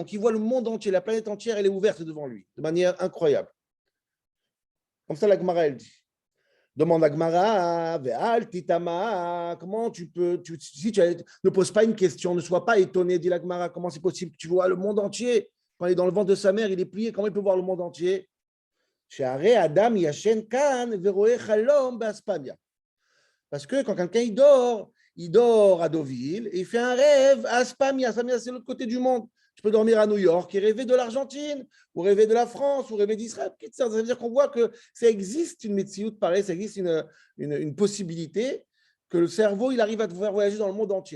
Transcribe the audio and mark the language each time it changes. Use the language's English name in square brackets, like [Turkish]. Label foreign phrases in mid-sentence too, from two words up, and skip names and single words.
[French] Donc, il voit le monde entier, la planète entière, elle est ouverte devant lui, de manière incroyable. Comme ça, la Gemara, elle dit. Demande à Gemara, [Hebrew] ואל תתמה, [French] comment tu peux, si tu ne poses pas une question, ne sois pas étonné, dit la Gemara, comment c'est possible que tu vois le monde entier? Quand il est dans le ventre de sa mère, il est plié, comment il peut voir le monde entier? [Hebrew] שהרי אדם ישן כאן ורואה חלום באספמיא. [French] Parce que quand quelqu'un il dort à Deauville et il fait un rêve à Aspamia. Aspamia, c'est l'autre côté du monde. Tu peux dormir à New York et rêver de l'Argentine, ou rêver de la France, ou rêver d'Israël. Ça veut dire qu'on voit que ça existe une médecine pareille, ça existe une possibilité que le cerveau, il arrive à te faire voyager dans le monde entier.